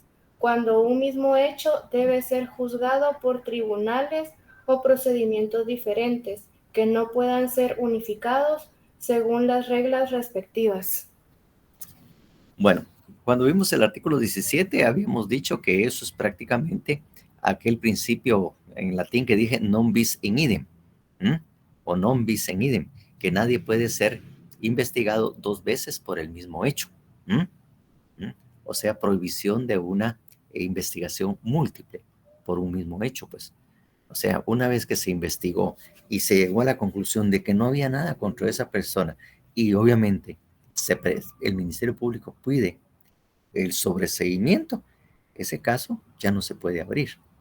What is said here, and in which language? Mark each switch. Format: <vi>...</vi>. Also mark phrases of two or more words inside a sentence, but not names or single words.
<es>Cuando un mismo hecho debe ser juzgado por tribunales o procedimientos diferentes que no puedan ser unificados según las reglas respectivas. Bueno, cuando vimos el artículo 17, habíamos dicho que eso es prácticamente aquel principio en latín que dije</es> <la>non bis in idem,</la> <es>o</es> <la>non bis in idem,</la> <es>que nadie puede ser investigado dos veces por el mismo hecho. O sea, prohibición de una investigación múltiple por un mismo hecho, pues. O sea, una vez que se investigó y se llegó a la conclusión de que no había nada contra esa persona y obviamente el Ministerio Público pide el sobreseimiento, ese caso ya no se puede abrir.</es>